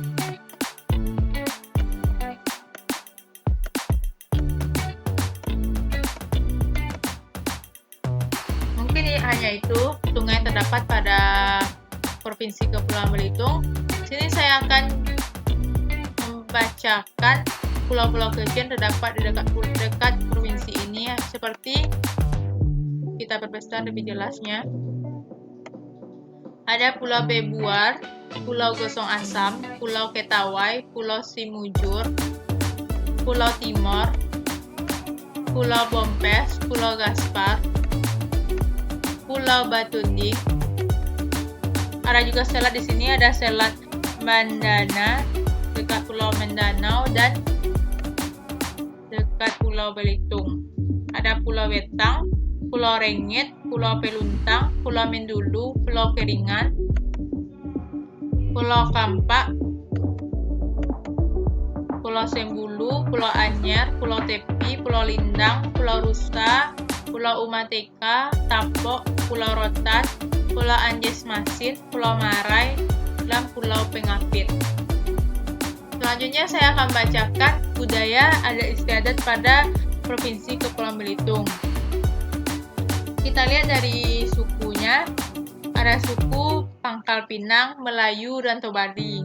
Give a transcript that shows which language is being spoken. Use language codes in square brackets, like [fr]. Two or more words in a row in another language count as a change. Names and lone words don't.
[id] Mungkin hanya itu sungai yang terdapat pada Provinsi Kepulauan Belitung. Sini saya akan membacakan pulau-pulau kecil terdapat di dekat provinsi ini, seperti kita perbesar lebih jelasnya. Ada Pulau Bebuar, Pulau Gosong Asam, Pulau Ketawai, Pulau Simujur, Pulau Timor, Pulau Bompes, Pulau Gaspar, Pulau Batunding. Ada juga selat di sini, ada Selat Mandana dekat Pulau Mindanao dan dekat Pulau Belitung. Ada Pulau Wetang, Pulau Rengit, Pulau Peluntang, Pulau Mendulu, Pulau Keringan, Pulau Kampak, Pulau Sembulu, Pulau Anyer, Pulau Tepi, Pulau Lindang, Pulau Rusa, Pulau Umateka, Tapok, Pulau Rotan, Pulau Anjes Masin, Pulau Marai, dan Pulau Pengapit. Selanjutnya saya akan bacakan budaya adat istiadat pada Provinsi Kepulauan Belitung. Kita lihat dari sukunya, ada suku Pangkal Pinang, Melayu, dan Tobadi.